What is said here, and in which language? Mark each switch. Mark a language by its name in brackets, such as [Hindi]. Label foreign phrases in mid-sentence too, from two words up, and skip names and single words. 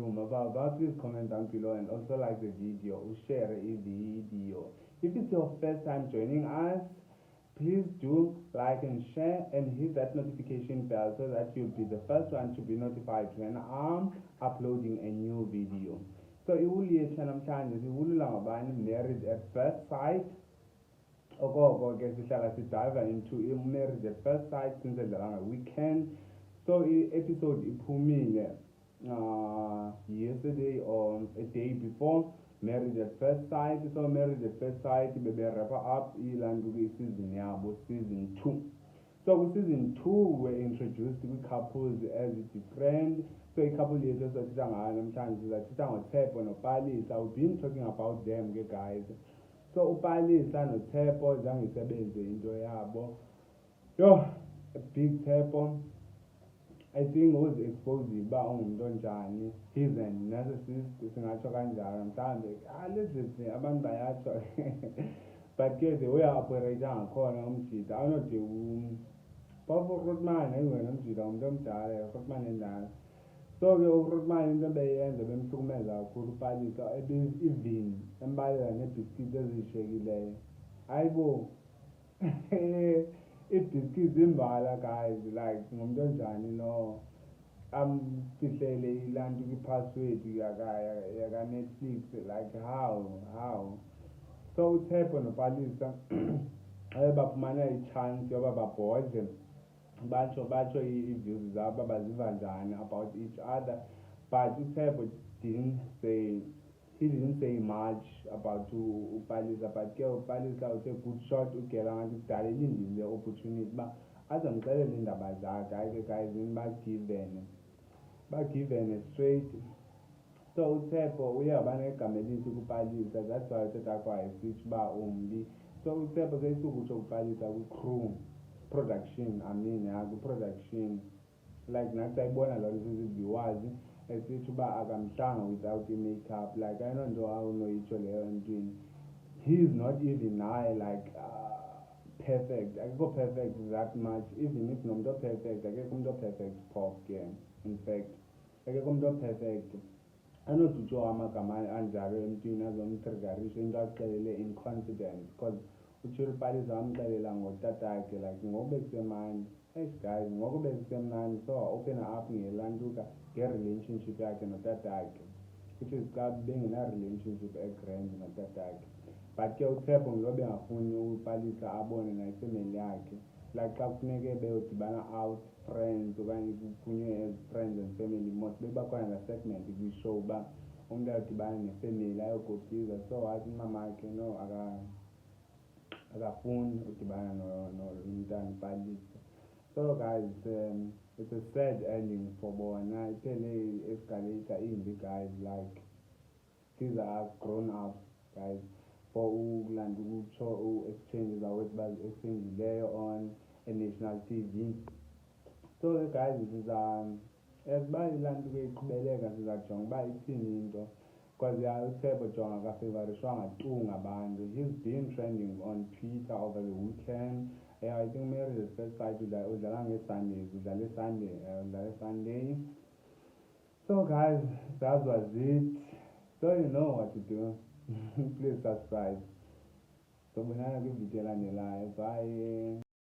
[English] Mababa, please comment down below and also like the video, share a video. If it's your first time joining us, please do like and share and hit that notification bell so that you'll be the first one to be notified when I'm uploading a new video. [Xhosa] So iwulu yethu namhlanje siwulula ngabani married at first sight. Okoko ke sihlala sidive into married at first sight since edlala weekend. [English] So [Xhosa] i-episode iphumile [English] yesterday or a day before married at first sight. [Xhosa] So married at first sight bebe [English] wrap up [Xhosa] ilandu season yabo season 2. [English] So season 2 we introduced couples as different. [Xhosa] So i-couple yethu esizathetha ngayo namhlanje sizathetha ngoTshepo noPalisa. [English] We've been talking about them guys. [Xhosa] So uPalisa noTshepo zange isebenze into yabo. [English] Big Tshepo, I think was exposed [Xhosa] uba ungumuntu onjani. [English] He's a narcissist, [Xhosa] singatsho kanjalo mhlawumbe legit abantu bayatsho. But ke [English] the way [Xhosa] aoperate ngakhona umjida awunode phofu uRootman engwena umjida umuntu omdala uRootman endala. So ke uRootman into beyenza bemhlukumeza kakhulu uPalisa even embalela nebhiskiti ezishiyekileyo. Hayibo. Ibhiskiti zimbala guys, like ngumuntu onjani no amfihlele ilantu kwi-password yaka-Netflix, [English] like how. [Xhosa] So uTshepo noPalisa bafumana i-chance yoba babhodle batsho i-views zabo baziva njani [English] about each other. [Xhosa] But uTshepo [English] didn't say much about [Xhosa] uPalisa, but ke uPalisa uthe [English] good shot [Xhosa] ugela ngathi kudala elindile le opportunity uba azamxelela iindaba zakhe. Hayi ke guys bagivene straight. So uTshepo uye waba negama elithi kuPalisa, [English] that's why [Xhosa] uthetha kwayo esithi uba umbi. So uTshepo ke isukutsho kuPalisa kwi-crew production, kwi-production, like nathi sayibona loo nto sisi-viewers esithi uba akamhlanga without i-makeup, like ayinonto awunoyitsho leyo emntwini. [English] He is not even naye like perfect, akekho perfect that much. Even if [Xhosa] nomntu perfect, akekho umntu perfect pop ke, [English] in fact [Xhosa] akekho umntu perfect. Anodutsho amagama anjalo emntwini azomtriggerisha into axelele [English] in confidence, [Xhosa] because utshilo uPalisa wamxelela ngotatakhe like ngoku bekusemandi. Guys, ngoku bekusemnandi, [English] so open up [Xhosa] ngelantuka nge-relationship yakhe notatakhe, [English] which is [Xhosa] xa bengena-relationship egrand notatakhe. But ke uTshepo ngoba bengafuni uPalisa abone nayifemeli yakhe, like xa kufuneke beyodibana [English] out friends [Xhosa] okanye kuphunywe [English] as friends and family, [Xhosa] most bebakhona la segment kwi-show uba umntu ayodibana nefemeli ayokotiza. So wathi umamakhe no akafuni udibana nomntana uPalisa. [English] So guys, it's a sad ending for bona. [Xhosa] Iphele escalator imbi guys, [English] like these are grown ups guys, [Xhosa] for ukulanda ukutsho exchange zawethu bazi-exchangileyo [English] on a national TV. [Xhosa] So guys, as uba ilanto ke iqhubeleka sizajonga uba ithini into, because uTshepo jonga akafavorishwanga tu ngabantu. [English] He's been trending on Twitter over the weekend. I think [Xhosa] married at first sight udlala nge-Sundays, udlala Sunday. [English] So guys, that was it. So you know what to do. Please subscribe. [Xhosa] So bonana kwivideo elandelayo. Bye.